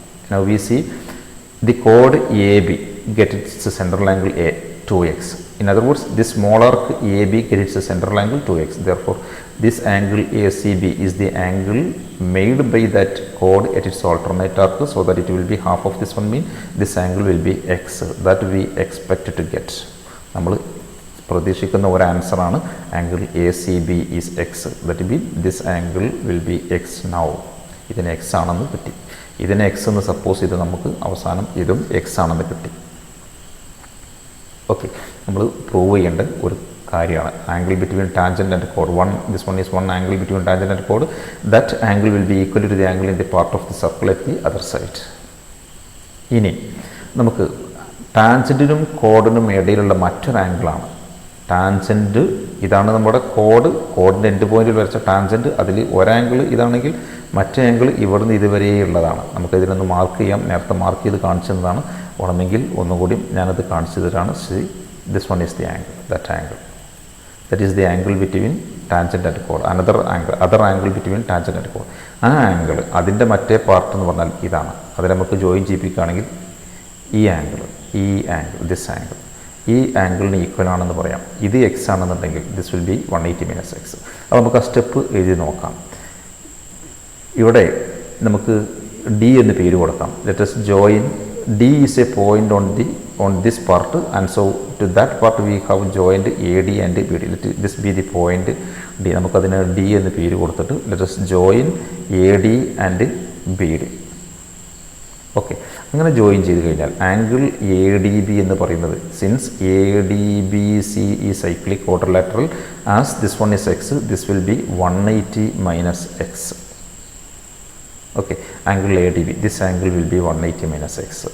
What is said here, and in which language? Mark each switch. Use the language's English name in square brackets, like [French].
[English] Now we see the chord AB get its central angle A 2x. In other words, this small arc AB gets its central angle 2x. Therefore, this angle ACB is the angle made by that chord at its alternate arc, so that it will be half of this one, mean this angle will be x, that we expect to get. [Malayalam] നമ്മൾ പ്രതീക്ഷിക്കുന്ന ഒരു answer ആണ് angle [English] ACB is x. That will be this angle will be x now. [Malayalam] ഇതിന് x ആണെന്ന് കിട്ടി. ഇതിന് x എന്ന് suppose ചെയ്ത് നമുക്ക് അവസാനം ഇതും x ആണെന്ന് കിട്ടി. ഓക്കെ, നമ്മൾ പ്രൂവ് ചെയ്യേണ്ട ഒരു കാര്യമാണ് [English] Angle between tangent and code. This one is one angle between tangent and code. That angle will be equal to the angle in the part of the circle at the other side. [Malayalam] ഇനി നമുക്ക് ടാൻജന്റിനും കോഡിനും ഇടയിലുള്ള മറ്റൊരു ആംഗിളാണ് tangent. ഇതാണ് നമ്മുടെ കോഡിൻ്റെ end പോയിന്റിൽ വരച്ച tangent. അതിൽ ഒരാംഗിൾ ഇതാണെങ്കിൽ മറ്റേ ആംഗിൾ ഇവിടുന്ന് ഇതുവരെയുള്ളതാണ്. നമുക്കിതിനൊന്ന് മാർക്ക് ചെയ്യാം. നേരത്തെ മാർക്ക് ചെയ്ത് കാണിച്ചതാണ്. വേണമെങ്കിൽ ഒന്നുകൂടി ഞാനത് കാണിച്ചു തരാണ്. [English] This one is the angle, that angle, that is the angle between tangent and code. Other angle between tangent and code. [Malayalam] ആ ആംഗിൾ അതിൻ്റെ മറ്റേ പാർട്ട് എന്ന് പറഞ്ഞാൽ ഇതാണ്. അതിൽ നമുക്ക് ജോയിൻ ചെയ്യിപ്പിക്കുകയാണെങ്കിൽ ഈ ആംഗിൾ, [English] this angle [Malayalam] ഈ ആംഗിളിന് ഈക്വൽ ആണെന്ന് പറയാം. ഇത് എക്സ് ആണെന്നുണ്ടെങ്കിൽ [English] This will be 180 minus x. [Malayalam] അപ്പോൾ നമുക്ക് ആ സ്റ്റെപ്പ് എഴുതി നോക്കാം. ഇവിടെ നമുക്ക് ഡി എന്ന് പേര് കൊടുക്കാം. [English] Let us join D is a point on this part, and so to that part we have joined AD and BD. Let this be the point D. [Malayalam] നമുക്കതിന് D എന്ന് പേര് കൊടുത്തിട്ട് [English] let us join AD and BD. [Malayalam] Okay, അങ്ങനെ join ചെയ്ത് കഴിഞ്ഞാൽ angle ADB എന്ന് പറയുന്നത്, since ADBC ഈ cyclic quadrilateral, [English] As this one is x, this will be 180 minus x. Okay, angle ADB, this angle will be 180 minus x.